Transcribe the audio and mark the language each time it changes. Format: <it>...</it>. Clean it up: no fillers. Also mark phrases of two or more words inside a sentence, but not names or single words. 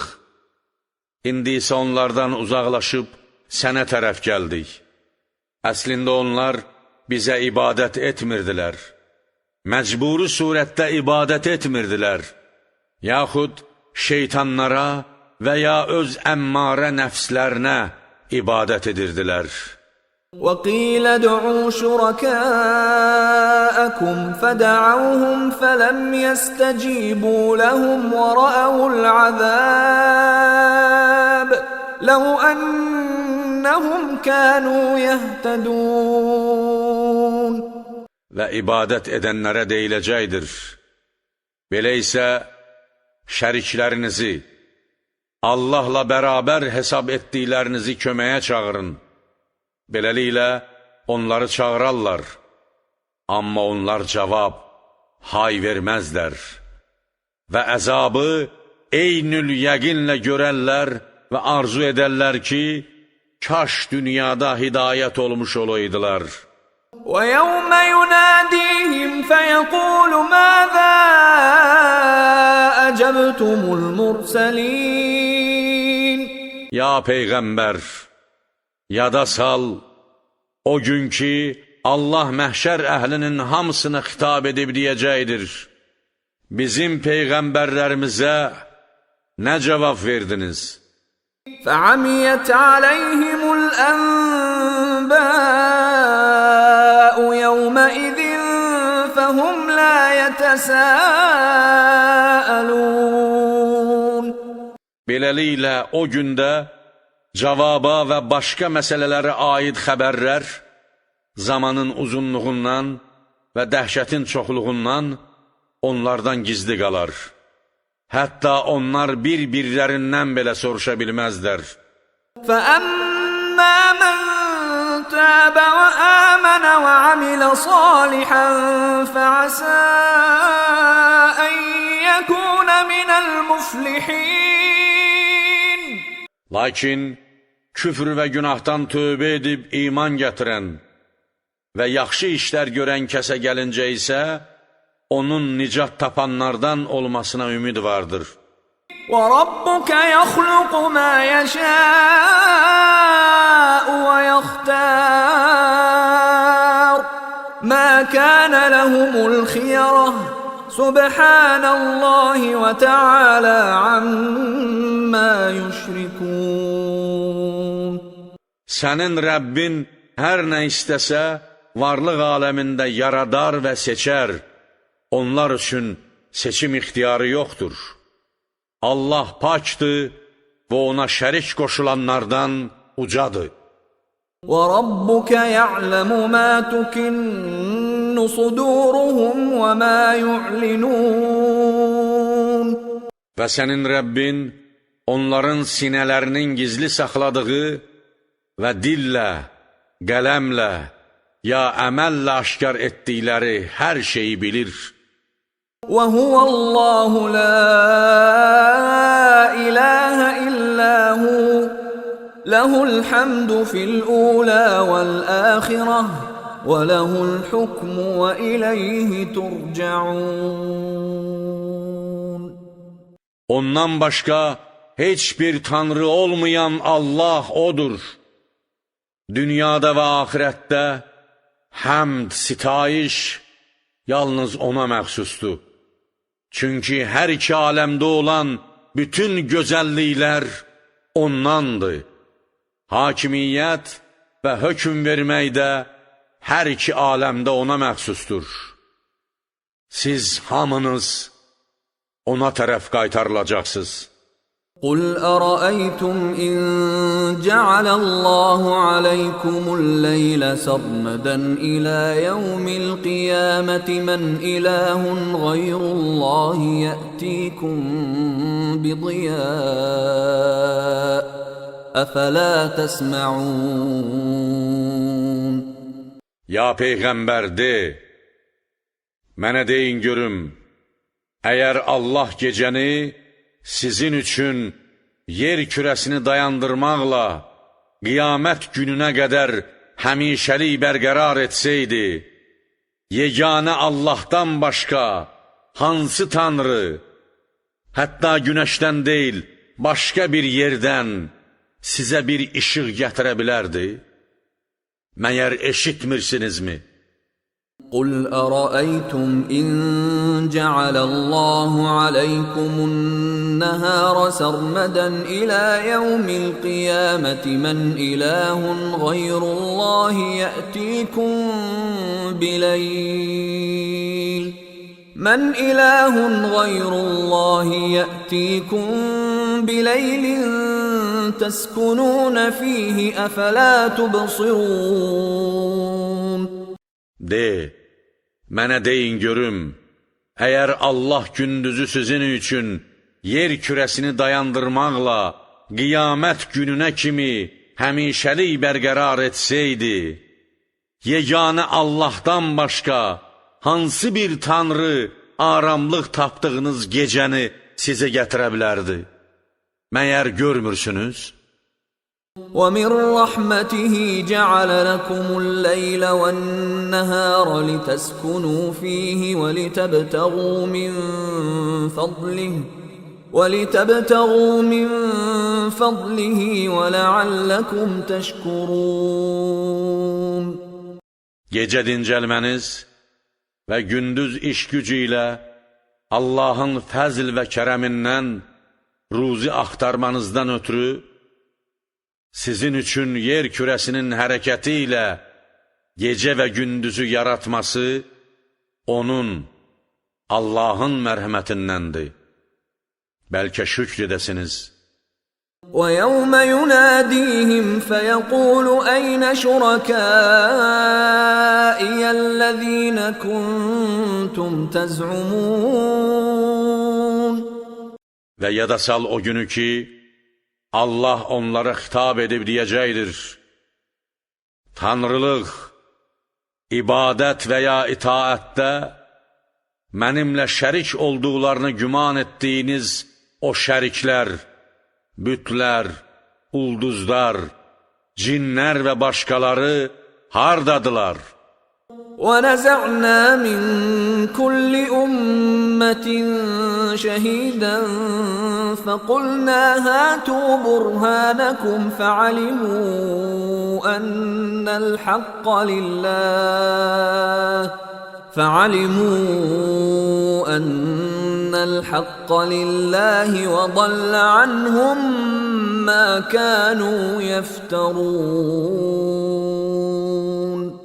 <az>İndi isə onlardan uzaqlaşıb sənə tərəf gəldik. Əslində onlar bizə ibadət etmirdilər. Məcburi surətdə ibadət etmirdilər. Yaxud şeytanlara və ya öz əmmarə nəfslərinə ibadət edirdilər.</az> <ar>وَقِيلَ ادْعُوا شُرَكَاءَكُمْ فَدَعَوْهُمْ فَلَمْ يَسْتَجِيبُوا لَهُمْ وَرَأَوُا الْعَذَابَ لَوْ أَنَّهُمْ كَانُوا يَهْتَدُونَ.</ar> <az>Və ibadət edənlərə deyiləcəkdir: Belə isə şəriklərinizi, Allahla bərabər hesab etdiklərinizi köməyə çağırın. Beləliklə, onları çağırarlar, amma onlar cavab, hay verməzlər. Və əzabı eynül yəqinlə görərlər və arzu edərlər ki, kaş dünyada hidayət olmuş olaydılar.</az> <ar>وَيَوْمَ يُنَادِيهِمْ فَيَقُولُ مَاذَا أَجَبْتُمُ الْمُرْسَلِينَ.</ar> <az>Ya Peyğəmbər, yada sal, o gün ki, Allah məhşər əhlinin hamısına xitab edib deyəcəkdir: Bizim Peyğəmbərlərimizə nə cavab verdiniz?</az> <ar>فَعَمِيَتْ عَلَيْهِمُ الْأَنْبَاءُ يَوْمَئِذٍ فَهُمْ لَا يَتَسَاءَلُونَ.</ar> <az>Beləliklə, o gündə cavaba və başqa məsələlərə aid xəbərlər zamanın uzunluğundan və dəhşətin çoxluğundan onlardan gizli qalar. Hətta onlar bir-birlərindən belə soruşa bilməzlər.</az> <ar>فَأَمَّا مَنْ تَابَ وَآمَنَ وَعَمِلَ صَالِحًا فَعَسَى أَنْ يَكُونَ مِنَ الْمُفْلِحِينَ.</ar> <az>Lakin küfr və günahdan tövbə edib iman gətirən və yaxşı işlər görən kəsə gəlincə isə, onun nicat tapanlardan olmasına ümid vardır.</az> <ar>وَرَبُّكَ يَخْلُقُ مَا يَشَاءُ وَيَخْتَارُ مَا كَانَ لَهُمُ الْخِيَرَةُ سُبْحَانَ اللَّهِ وَتَعَالَى عَمَّا يُشْرِكُونَ.</ar> <az>Sənin Rəbbin hər nə istəsə, varlıq aləmində yaradar və seçər. Onlar üçün seçim ixtiyarı yoxdur. Allah pakdır və ona şərik qoşulanlardan ucadır.</az> <ar>وَرَبُّكَ يَعْلَمُ مَا تُكِنُّ صُدُورُهُمْ وَمَا يُعْلِنُونَ.</ar> <az>Və sənin Rəbbin onların sinələrinin gizli saxladığı və dillə, qələmlə ya əməllə aşkar etdikləri hər şeyi bilir.</az> <ar>وَهُوَ اللَّهُ لَا إِلَهَ إِلَّا هُوَ لَهُ الْحَمْدُ فِي الْأُولَى وَالْآخِرَةِ وَلَهُ الْحُكْمُ وَإِلَيْهِ تُرْجَعُونَ.</ar> <az>Ondan başqa heç bir tanrı olmayan Allah odur. Dünyada və axirətdə həmd, sitayiş yalnız ona məxsusdur. Çünki hər iki aləmdə olan bütün gözəlliklər ondandır. Hakimiyyət və hökm verməkdə hər iki aləmdə ona məxsusdur. Siz hamınız ona tərəf qaytarılacaqsınız.</az> <ar>قل أرأيتم إن جعل الله عليكم الليل سرمدا إلى يوم القيامة من إله غير الله يأتيكم بضياء أفلا تسمعون</ar> <az>Ya Peyğəmbər de, mənə deyin görüm, əgər Allah gecəni sizin üçün yer kürəsini dayandırmaqla qiyamət gününə qədər həmişəlik bərqərar etsəydi, yeganə Allahdan başqa hansı tanrı, hətta günəşdən deyil, başqa bir yerdən sizə bir işıq gətirə bilərdi? Məyər eşitmirsinizmi?</az> <ar>قل أرأيتم إن جعل الله عليكم النهار سرمدا إلى يوم القيامة من إله غير الله يأتيكم بليل تسكنون فيه أفلا تبصرون</ar> <az>De, mənə deyin görüm, əgər Allah gündüzü sizin üçün yer kürəsini dayandırmaqla qiyamət gününə kimi həmişəlik bərqərar etsəydi, yeganə Allahdan başqa hansı bir tanrı aramlıq tapdığınız gecəni sizə gətirə bilərdi? Məyər görmürsünüz?</az> <ar>وَمِنْ رَحْمَتِهِ جَعَلَ لَكُمُ اللَّيْلَ وَالنَّهَارَ لِتَسْكُنُوا فِيهِ وَلِتَبْتَغُوا مِنْ فَضْلِهِ وَلَعَلَّكُمْ تَشْكُرُونَ</ar> <az>Gecə dincəlməniz və gündüz iş gücü ilə Allahın fəzl və kərəmindən ruzi axtarmanızdan ötürü sizin üçün yer kürəsinin hərəkəti ilə gecə və gündüzü yaratması onun, Allahın mərhəmətindəndir. Bəlkə şükr edəsiniz.</az> <ar>وَيَوْمَ يُنَادِيهِمْ فَيَقُولُ أَيْنَ شُرَكَائِيَ الَّذِينَ كُنْتُمْ تَزْعُمُونَ</ar> <az>Və yada sal o günü ki, Allah onlara xitab edib deyəcəkdir: Tanrılıq, ibadət və ya itaətdə mənimlə şərik olduqlarını güman etdiyiniz o şəriklər, bütlər, ulduzlar, cinlər və başqaları hardadılar?</az> <ar>وَنَزَعْنَا مِنْ كُلِّ أُمَّةٍ شَهِيدًا فَقُلْنَا هَاتُوا بُرْهَانَكُمْ فَعَلِمُوا أَنَّ الْحَقَّ لِلَّهِ وَضَلَّ عَنْهُمْ مَا كَانُوا يَفْتَرُونَ</ar>